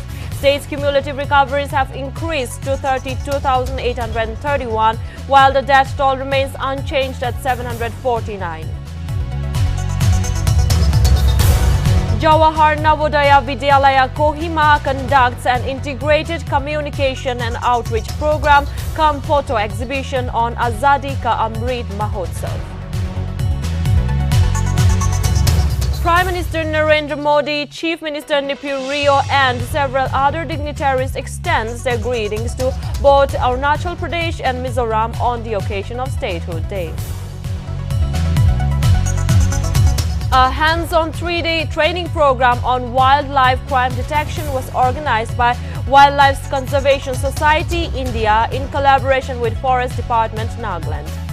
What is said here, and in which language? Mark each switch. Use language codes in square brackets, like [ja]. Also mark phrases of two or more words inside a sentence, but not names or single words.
[en] State's cumulative recoveries have increased to 32,831, while the death toll remains unchanged at 749. Jawahar Navodaya Vidyalaya Kohima conducts an integrated communication and outreach program cum photo exhibition on Azadi Ka Amrit Mahotsav. Prime Minister Narendra Modi, Chief Minister Nltv Rio and several other dignitaries extends their greetings to both Arunachal Pradesh and Mizoram on the occasion of Statehood Day. A hands-on 3-day training program on wildlife crime detection was organized by Wildlife Conservation Society, India, in collaboration with Forest Department, Nagaland.